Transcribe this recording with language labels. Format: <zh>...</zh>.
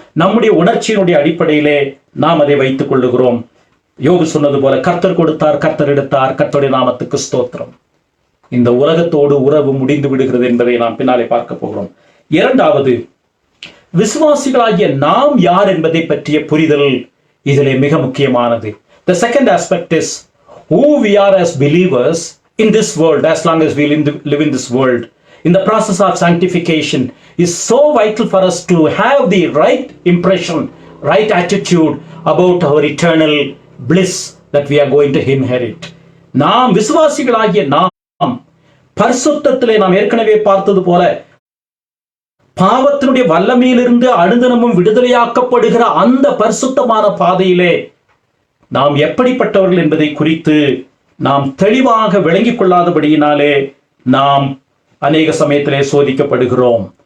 <ta>நம்முடைய உணர்ச்சியினுடைய அடிப்படையிலே நாம் அதை வைத்துக் கொள்ளுகிறோம். யோபு சொன்னது போல, கர்த்தர் கொடுத்தார், கர்த்தர் எடுத்தார், கர்த்தருடைய நாமத்துக்கு ஸ்தோத்திரம். இந்த உலகத்தோடு உறவு முடிந்து விடுகிறது என்பதை நாம் பின்னாலே பார்க்க போகிறோம். இரண்டாவது, விசுவாசிகளாகிய நாம் யார் என்பதை பற்றிய புரிதல் இதிலே மிக முக்கியமானது.</ta> <en>The second aspect is who we are as believers in this world, as long as we live in this world. In the process of sanctification is so vital for us to have the right impression, right attitude about our eternal bliss that we are going to inherit.</en> <ta>நாம் விசுவாசிகளாகிய நாம் பரிசுத்தத்திலே நாம் ஏற்கனவே பார்த்தது போல பாவத்தினுடைய வல்லமையிலிருந்து அனுதினமும் விடுதலையாக்கப்படுகிற அந்த பரிசுத்தமான பாதையிலே நாம் எப்படிப்பட்டவர்கள் என்பதை குறித்து நாம் தெளிவாக விளங்கிக் கொள்ளாதபடியினாலே நாம் அநேக சமயத்திலே சோதிக்கப்படுகிறோம்.</ta>